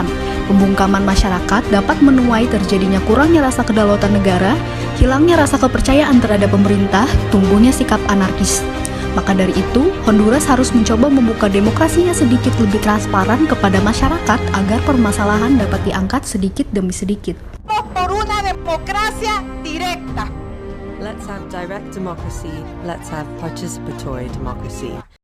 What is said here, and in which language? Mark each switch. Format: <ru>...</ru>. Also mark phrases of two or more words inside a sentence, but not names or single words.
<id>Pembungkaman masyarakat dapat menuai terjadinya kurangnya rasa kedaulatan negara, hilangnya rasa kepercayaan terhadap pemerintah, tumbuhnya sikap anarkis. Maka dari itu, Honduras harus mencoba membuka demokrasinya sedikit lebih transparan kepada masyarakat agar permasalahan dapat diangkat sedikit demi sedikit.</id> <es>Por una democracia directa.</es> <en>Let's have direct democracy. Let's have participatory democracy.</en>